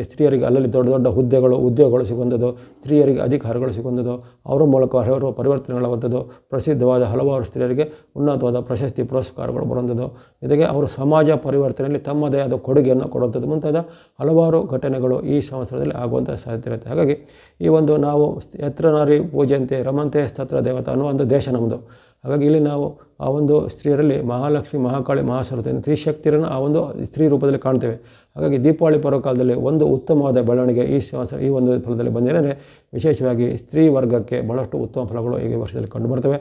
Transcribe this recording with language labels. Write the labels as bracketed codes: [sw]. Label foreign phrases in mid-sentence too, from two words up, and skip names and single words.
[kn] ಸ್ತ್ರೀಯರಿಗೆ ಅಲ್ಲಲ್ಲಿ ದೊಡ್ಡ ದೊಡ್ಡ ಉದ್ಯೋಗಗಳು ಸಿಗುವಂಥದ್ದು, ಸ್ತ್ರೀಯರಿಗೆ ಅಧಿಕಾರಗಳು ಸಿಗುವಂಥದ್ದು, ಅವರ ಮೂಲಕ ಹಲವಾರು ಪರಿವರ್ತನೆಗಳಾಗುವಂಥದ್ದು, ಪ್ರಸಿದ್ಧವಾದ ಹಲವಾರು ಸ್ತ್ರೀಯರಿಗೆ ಉನ್ನತವಾದ ಪ್ರಶಸ್ತಿ ಪುರಸ್ಕಾರಗಳು ಬರುವಂಥದ್ದು, ಜೊತೆಗೆ ಅವರು ಸಮಾಜ ಪರಿವರ್ತನೆಯಲ್ಲಿ ತಮ್ಮದೇ ಆದ ಕೊಡುಗೆಯನ್ನು ಕೊಡುವಂಥದ್ದು ಮುಂತಾದ ಹಲವಾರು ಘಟನೆಗಳು ಈ ಸಂವತ್ಸರದಲ್ಲಿ ಆಗುವಂಥ ಸಾಧ್ಯತೆ ಇರುತ್ತೆ. ಹಾಗಾಗಿ ಈ ಒಂದು ನಾವು [sa] ಯತ್ರ ನಾರಿ ಪೂಜೆಯಂತೆ ರಮಂತೆ ತತ್ರ ದೇವತಾ [kn] ಅನ್ನೋ ಒಂದು ದೇಶ ನಮ್ಮದು. ಹಾಗಾಗಿ ಇಲ್ಲಿ ನಾವು ಆ ಒಂದು ಸ್ತ್ರೀಯರಲ್ಲಿ ಮಹಾಲಕ್ಷ್ಮಿ, ಮಹಾಕಾಳಿ, ಮಹಾಸರಸ್ವತಿ ತ್ರಿಶಕ್ತಿಯರನ್ನು ಆ ಒಂದು ಸ್ತ್ರೀ ರೂಪದಲ್ಲಿ ಕಾಣ್ತೇವೆ. ಹಾಗಾಗಿ ದೀಪಾವಳಿ ಪರ್ವಕಾಲದಲ್ಲಿ ಒಂದು ಉತ್ತಮವಾದ ಬೆಳವಣಿಗೆ ಈ ಒಂದು ಫಲದಲ್ಲಿ ಬಂದಿದ್ದರೆ ವಿಶೇಷವಾಗಿ ಸ್ತ್ರೀ ವರ್ಗಕ್ಕೆ ಬಹಳಷ್ಟು ಉತ್ತಮ ಫಲಗಳು ಈ ವರ್ಷದಲ್ಲಿ ಕಂಡುಬರ್ತವೆ.